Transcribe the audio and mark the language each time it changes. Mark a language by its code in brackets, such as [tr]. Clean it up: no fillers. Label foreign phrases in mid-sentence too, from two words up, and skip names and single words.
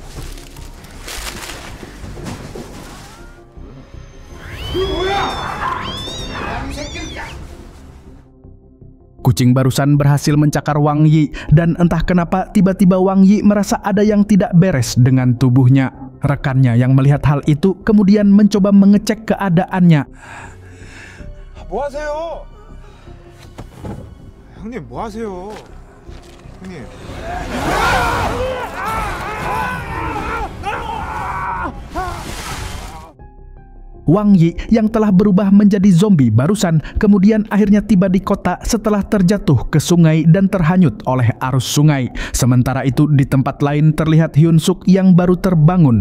[id] Kucing barusan berhasil mencakar Wang Yi dan entah kenapa tiba-tiba Wang Yi merasa ada yang tidak beres dengan tubuhnya. Rekannya yang melihat hal itu kemudian mencoba mengecek keadaannya. [ko] 뭐 하세요? 형님 뭐 하세요? 형님. [id] Wang Yi yang telah berubah menjadi zombie barusan kemudian akhirnya tiba di kota setelah terjatuh ke sungai dan terhanyut oleh arus sungai. Sementara itu di tempat lain terlihat Hyun Suk yang baru terbangun.